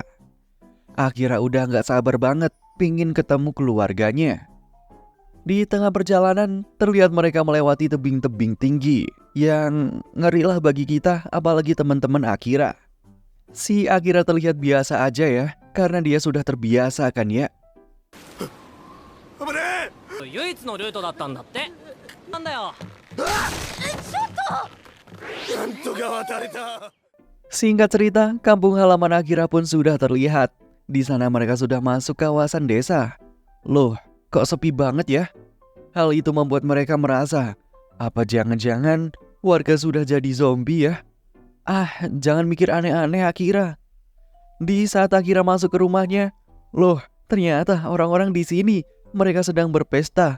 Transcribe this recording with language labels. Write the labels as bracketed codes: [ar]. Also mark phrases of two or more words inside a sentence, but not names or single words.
[id] Akira udah gak sabar banget pingin ketemu keluarganya. Di tengah perjalanan, terlihat mereka melewati tebing-tebing tinggi yang ngerilah bagi kita, apalagi teman-teman Akira. Si Akira terlihat biasa aja ya, karena dia sudah terbiasa kan ya. [ja] 唯一のルートだったんだって。なんだよ。なんとか渡れた。 [id] Singkat cerita, kampung halaman Akira pun sudah terlihat. Di sana mereka sudah masuk kawasan desa. Loh, kok sepi banget ya? Hal itu membuat mereka merasa, apa jangan-jangan warga sudah jadi zombie ya? Jangan mikir aneh-aneh Akira. Di saat Akira masuk ke rumahnya, loh, ternyata orang-orang di sini mereka sedang berpesta.